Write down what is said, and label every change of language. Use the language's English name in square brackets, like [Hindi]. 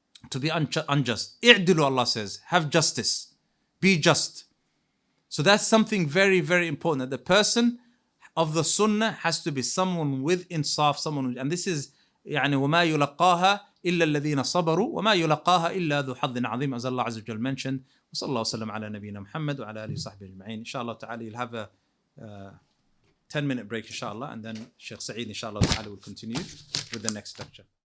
[English] To be unjust. [Arabic] اعْدِلُوا, [English] Allah says. Have justice. Be just. So that's something very, very important, that the person of the sunnah has to be someone with insaf, and this is [Arabic] يعني وما يلقاها إلا الذين صبروا وما يلقاها إلا ذو حظ عظيم, [English] as Allah Azza wa Jal mentioned. [Arabic] وصلى الله وسلم على نبينا محمد وعلى آله وصحبه أجمعين. [English] Inshallah ta'ala, you'll have a 10-minute break inshallah, and then Shaykh Saeed inshallah ta'ala will continue with the next lecture.